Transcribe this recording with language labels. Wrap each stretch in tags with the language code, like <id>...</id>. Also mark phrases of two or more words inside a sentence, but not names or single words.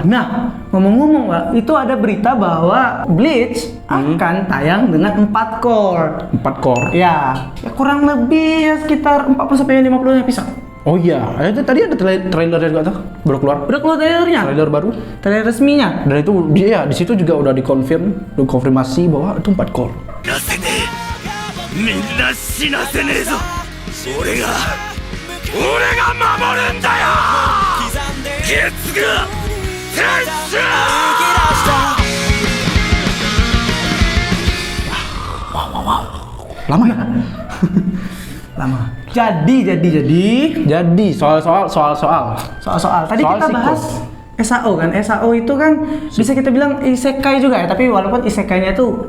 <id>Nah, ngomong-ngomong, Pak, itu ada berita bahwa Bleach akan tayang dengan 4 core. 4 core. Ya kurang lebih ya sekitar 40 sampai 50 episode. Oh iya, itu tadi ada trailer juga tuh baru keluar. Udah keluar trailernya? Trailer baru. Trailer resminya? Dan itu dia di situ juga udah dikonfirmasi bahwa itu 4 core.</id> <ja>みんな死なせねえぞ俺が守るんだよ月が天使</ja> <id>Lama ya? Lama. Jadi soal. tadi Soal kita sequel. bahas SAO kan. SAO itu kan bisa kita bilang isekai juga ya, tapi walaupun isekainya tuh</id>